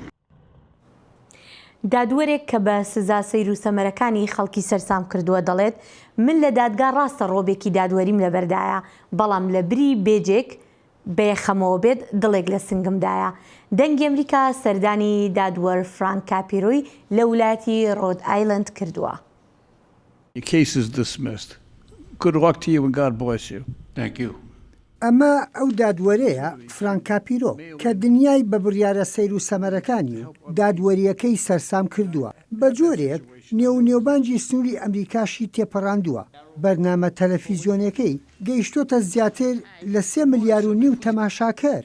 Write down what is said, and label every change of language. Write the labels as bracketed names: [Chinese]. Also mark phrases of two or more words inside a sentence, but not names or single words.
[Central Kurdish] دادوەرێک کە بە سزا سەیر و سەمەرەکانی خەڵکی سەرسام کردووە دەڵێت من لە دادگا ڕاستە ڕۆبێکی دادوەریم لەبەردایە، بەڵام لە بری بێجێک بەیەخەمەوە بێت دڵێک لە سنگمدایە. دەنگی ئەمریکا سەردانی دادوەر فرانک کاپیرۆی لە ویلایەتی ڕۆد ئایلند کردووە. [English] Your case is dismissed. Good luck to you and God bless you. Thank you. [Central Kurdish] ئەمە ئەو دادوەرەیە فرانک کاپیرۆ کە دنیای بە بڕیارە سەیر و سەمەرەکانی دادوەریەکەی سەرسام کردووە. بە جۆرێک نێوبانجی سنووری ئەمریکاشی تێپەڕاندووە. بەرنامە تەلەڤیزیۆنەکەی گەیشتۆتە زیاتر لە 3.5 ملیار تەماشاکەر.